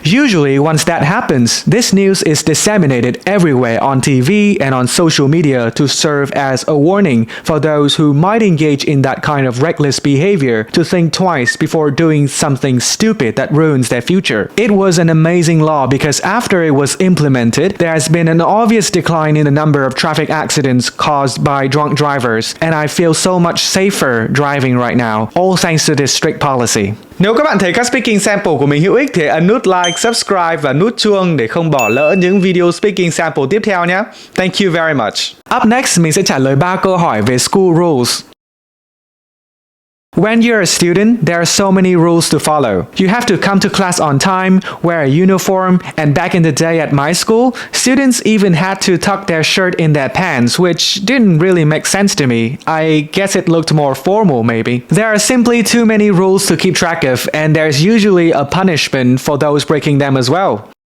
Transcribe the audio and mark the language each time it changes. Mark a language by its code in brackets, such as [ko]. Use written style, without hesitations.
[en] Usually, once that happens, this news is disseminated everywhere on TV and on social media to serve as a warning for those who might engage in that kind of reckless behavior to think twice before doing something stupid that ruins their future. It was an amazing law because after it was implemented, there has been an obvious decline in the number of traffic accidents caused by drunk drivers, and I feel so much safer driving right now, all thanks to this strict policy. [vi] Nếu các bạn thấy các speaking sample của mình hữu ích thì ấn nút like, subscribe và nút chuông để không bỏ lỡ những video speaking sample tiếp theo nhé. [en] Thank you very much. Up next, [vi] mình sẽ trả lời 3 câu hỏi về school rules. [en] When you're a student, there are so many rules to follow. You have to come to class on time, wear a uniform, and back in the day at my school, students even had to tuck their shirt in their pants, which didn't really make sense to me. I guess it looked more formal, maybe. There are simply too many rules to keep track of, and there's usually a punishment for those breaking them as well.